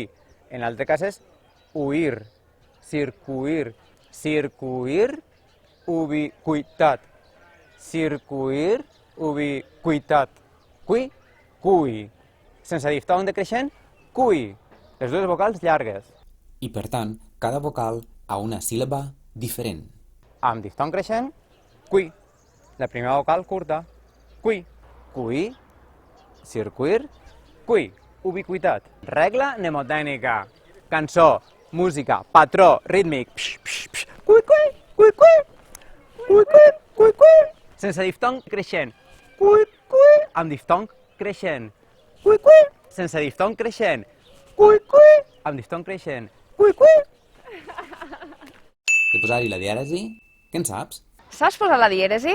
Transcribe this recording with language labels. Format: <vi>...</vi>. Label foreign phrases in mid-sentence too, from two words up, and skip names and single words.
<ca>En l'altre cas és huir, circuir, ubiquitat, cui. Sense diftong decreixent, cui. Les dues vocals llargues. i, per tant, cada vocal a una síl·laba diferent. Amb diftong creixent, cui. La primera vocal curta, cui. Cui, circuir, cui. Ubiquitat. Regla mnemotècnica. Cançó, música, patró, rítmic. Psh, psh, psh. Cui, cui, cui, cui. Cui, cui, cui, cui. Sense diftong creixent. Cui, cui. Amb diftong creixent. Cui, cui. Sense diftong creixent. Cui, cui. Amb diftong creixent. Cui, cui. De posar-hi la dièresi, què en saps? Saps posar la dièresi?</ca>